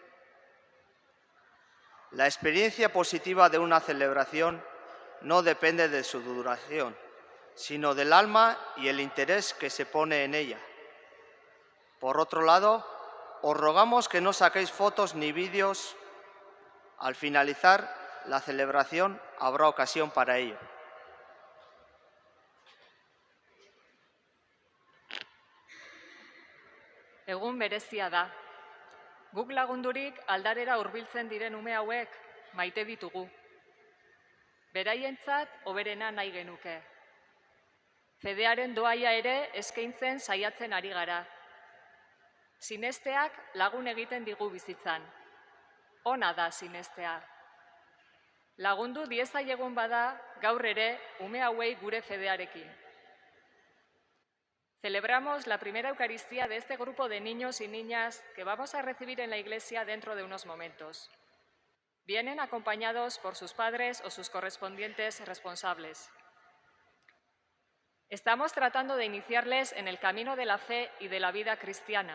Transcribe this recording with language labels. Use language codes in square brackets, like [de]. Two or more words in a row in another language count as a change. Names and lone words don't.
[es] La experiencia positiva de una celebración no depende de su duración, sino del alma y el interés que se pone en ella. Por otro lado, os rogamos que no saquéis fotos ni vídeos. Al finalizar la celebración habrá ocasión para ello. [eu] Egun berezia da. Guk lagundurik aldarera hurbiltzen diren ume hauek maite ditugu. Beraientzat hoberena nahi genuke. Fedearen doaia ere eskaintzen saiatzen ari gara. Sinesteak lagun egiten digu bizitzan. Ona da sinestea. Lagundu diezaiegun bada gaur ere ume hauei gure fedearekin. [es] Celebramos la primera Eucaristía de este grupo de niños y niñas que vamos a recibir en la iglesia dentro de unos momentos. Vienen acompañados por sus padres o sus correspondientes responsables. Estamos tratando de iniciarles en el camino de la fe y de la vida cristiana.